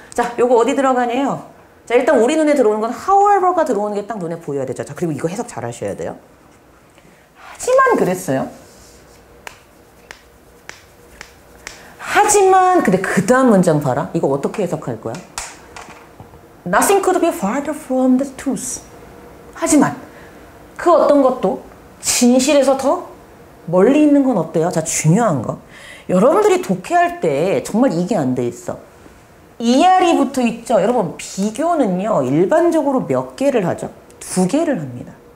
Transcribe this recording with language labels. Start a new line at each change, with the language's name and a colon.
Korean: 자, 요거 어디 들어가냐요? 자, 일단 우리 눈에 들어오는 건 however가 들어오는 게 딱 눈에 보여야 되죠. 자, 그리고 이거 해석 잘 하셔야 돼요. 하지만 그랬어요. 하지만 근데 그 다음 문장 봐라. 이거 어떻게 해석할 거야?
English: Nothing could be farther from the truth.
Korean: 하지만 그 어떤 것도 진실에서 더 멀리 있는 건 어때요? 자, 중요한 거. 여러분들이 독해할 때 정말 이게 안 돼 있어. ER이 붙어 있죠. 여러분 비교는요. 일반적으로 몇 개를 하죠? 2개를 합니다.